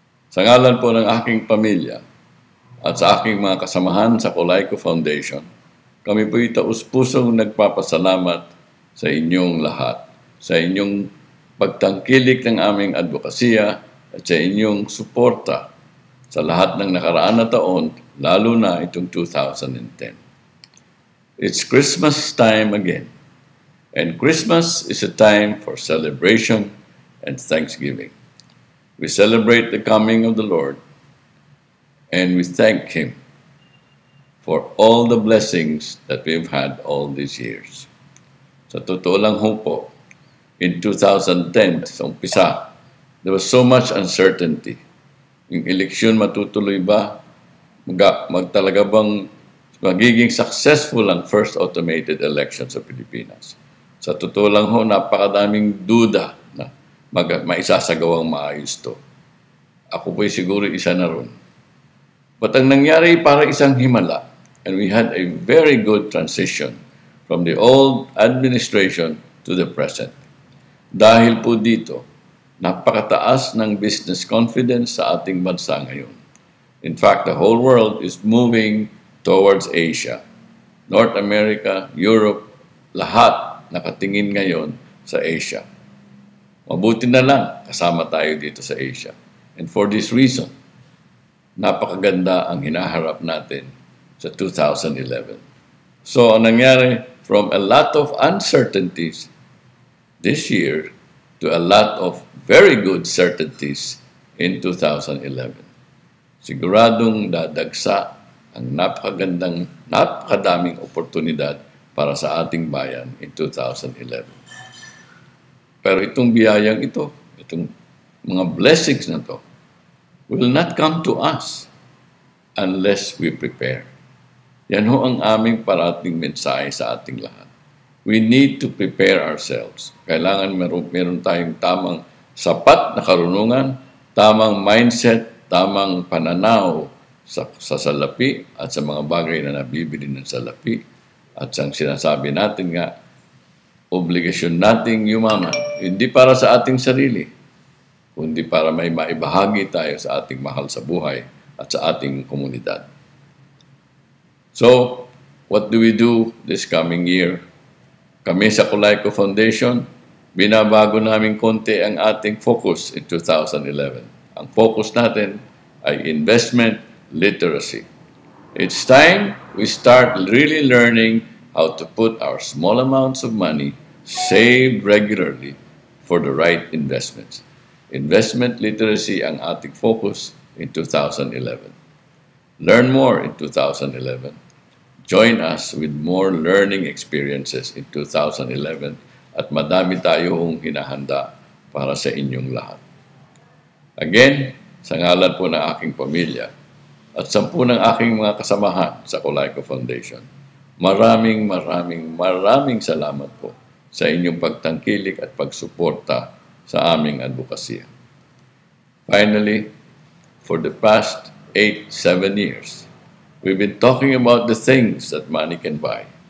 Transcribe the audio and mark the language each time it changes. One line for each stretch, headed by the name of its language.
Filipino: Sa ngalan po ng aking pamilya at sa aking mga kasamahan sa Colayco Foundation, kami po taus-pusong nagpapasalamat sa inyong lahat, sa inyong pagtangkilik ng aming advokasya at sa inyong suporta sa lahat ng nakaraan na taon, lalo na itong 2010.
English: It's Christmas time again. And Christmas is a time for celebration and thanksgiving. We celebrate the coming of the Lord and we thank Him for all the blessings that we've had all these years.
Filipino: Sa totoo lang po,
English: in 2010,
Filipino: sa umpisa,
English: there was so much uncertainty.
Filipino: Yung eleksyon matutuloy ba? Magtalaga bang magiging successful ang
English: first automated election
Filipino: sa Pilipinas? Sa totoo lang napakadaming duda na maisasagawang maayos to. Ako po'y siguro isa na ron.
English: But
Filipino: ang nangyari para isang himala,
English: and we had a very good transition from the old administration to the present.
Filipino: Dahil po dito, napakataas ng business confidence sa ating bansa ngayon.
English: In fact, the whole world is moving towards Asia.
Filipino: North America, Europe, lahat nakatingin ngayon sa Asia. Mabuti na lang kasama tayo dito sa Asia.
English: And for this reason,
Filipino: napakaganda ang hinaharap natin sa 2011.
English: So,
Filipino: ang nangyari,
English: from a lot of uncertainties this year to a lot of very good certainties in 2011.
Filipino: Siguradong dadagsa ang napakadaming oportunidad para sa ating bayan
English: in 2011.
Filipino: Pero itong biyayang ito, itong mga blessings na to,
English: will not come to us unless we prepare.
Filipino: Yan ho ang aming parating mensahe sa ating lahat.
English: We need to prepare ourselves.
Filipino: Kailangan meron tayong tamang sapat na karunungan, tamang mindset, tamang pananaw sa salapi at sa mga bagay na nabibili ng salapi. At ang sinasabi natin nga, obligasyon nating yumaman, hindi para sa ating sarili, kundi para may maibahagi tayo sa ating mahal sa buhay at sa ating komunidad.
English: So, what do we do this coming year?
Filipino: Kami sa Colayco Foundation, binabago namin konti ang ating focus
English: in 2011.
Filipino: Ang focus natin ay investment literacy.
English: It's time we start really learning how to put our small amounts of money saved regularly for the right investments.
Filipino: Investment literacy ang ating focus
English: in 2011. Learn more in 2011. Join us with more learning experiences in 2011
Filipino: at madami tayong hinahanda para sa inyong lahat. Again, sa ngalan po ng aking pamilya, at 10 ng aking mga kasamahan sa Colayco Foundation, maraming salamat po sa inyong pagtangkilik at pagsuporta sa aming advokasya.
English: Finally, for the past 7 years, we've been talking about the things that money can buy.